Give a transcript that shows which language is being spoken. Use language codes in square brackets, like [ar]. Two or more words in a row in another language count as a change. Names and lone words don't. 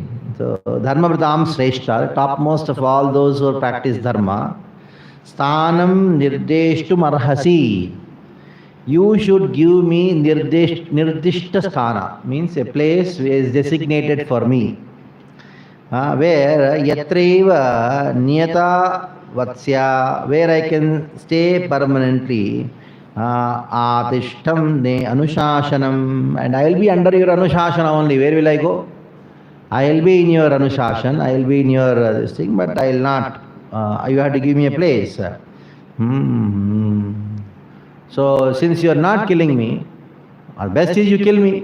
[en] So, [sa] धर्म वृतं श्रेष्ठ, [en] topmost of all those who practice Dharma, [sa] स्थानं निर्देष्टुम् अर्हसि. [en] You should give me [sa] निर्दिष्ट स्थान, [en] means a place which is designated for me. [sa] Where यत्रैव नियता वत्स्य, [en] where I can stay permanently. [sa] अतिष्ठं ने अनुशासनम्, [en] and I will be under your Anushasana only. Where will I go? I will be in your Anushashan, I will be in your this thing, but I will not. You have to give me a place. So, since you are not killing me, or best is you kill me.